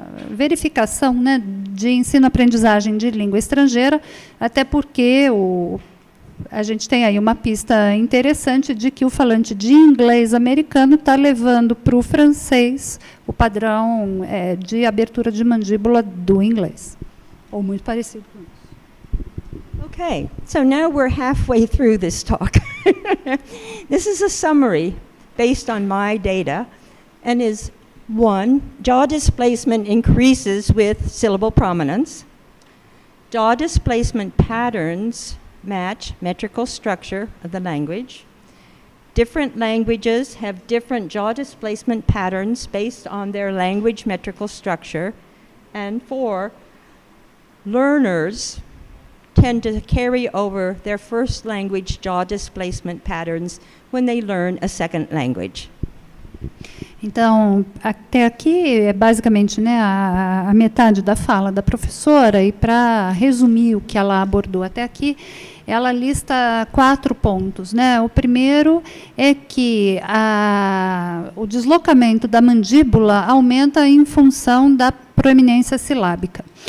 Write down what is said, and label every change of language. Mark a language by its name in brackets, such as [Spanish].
[Portuguese] verificação, né, de ensino-aprendizagem de língua estrangeira, até porque a gente tem aí uma pista interessante de que o falante de inglês americano está levando para o francês o padrão de abertura de mandíbula do inglês, ou muito parecido com isso. [English] Okay, so now we're halfway through this talk. This is a summary based on my data, and is 1, jaw displacement increases with syllable prominence. Jaw displacement patterns match metrical structure of the language. Different languages have different jaw displacement patterns based on their language metrical structure. And 4, learners tend to carry over their first language jaw displacement patterns when they learn a second language. [Portuguese] Então, até aqui é basicamente, né, a metade da fala da professora, e para resumir o que ela abordou até aqui, ela lista 4 pontos, né? O primeiro é que o deslocamento da mandíbula aumenta em função da proeminência silábica.